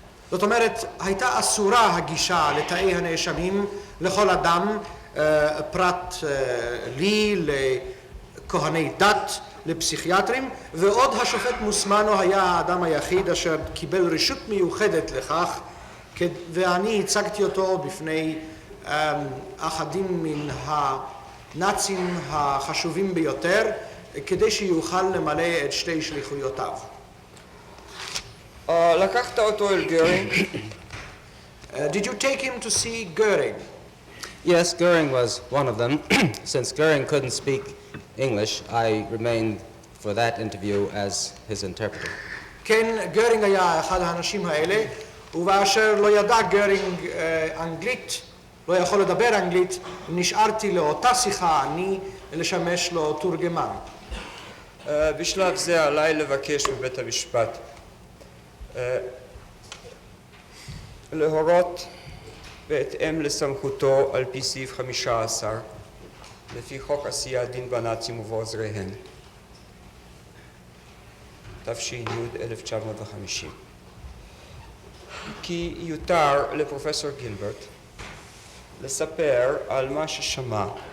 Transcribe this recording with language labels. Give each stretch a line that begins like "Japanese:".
Hebrew: זאת אומרת, הייתה אסורה הגישה לתאי הנאשמים לכל אדם, פרט לי, לכהני דת, לפסיכיאטרים, ועוד השופט מוסמנו היה האדם היחיד אשר קיבל רשות מיוחדת לכך, ואני הצגתי אותו בפני אחדים מן הנאצים החשובים ביותר, כדי שיוכל למלא את שתי שליחויותיו. לקחת אותו אל גרינג?
English: Did you take him to see Goering? Yes, Goering was one of them. Since Goering couldn't speak English, I remained for that interview as his interpreter.
Hebrew: כן, גרינג היה אחד האנשים האלה, ובאשר לא ידע גרינג אנגלית, לא יכול לדבר אנגלית, נשארתי לאותה שיחה אני לשמש לו תורגמן. בשלב זה עליי לבקש מבית המשפט להורות בהתאם לסמכותו על פי סעיף 15 לפי חוק עשיית דין בנאצים ובעוזריהם תש"י 1950 כי יותר לפרופסור גילברט לספר על מה ששמע